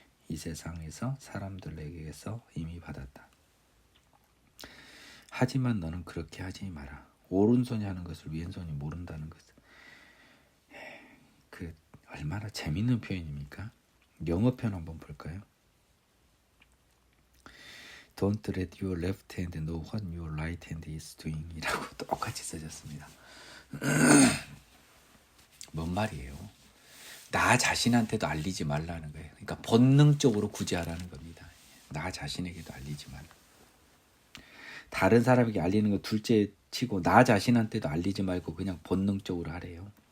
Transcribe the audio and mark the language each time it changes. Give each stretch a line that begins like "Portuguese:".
Korean: 이 세상에서 사람들에게서 이미 받았다. 하지만 너는 그렇게 하지 마라. 오른손이 하는 것을 왼손이 모른다는 것. 그 얼마나 재밌는 표현입니까? 영어 표현 한번 볼까요?
English: Don't let your left hand know what your right hand is doing
Korean: 이라고 똑같이 써졌습니다. 뭔 말이에요? 나 자신한테도 알리지 말라는 거예요. 그러니까 본능적으로 구제하라는 겁니다. 나 자신에게도 알리지 말라. 다른 사람에게 알리는 거 둘째 치고 나 자신한테도 알리지 말고 그냥 본능적으로 하래요.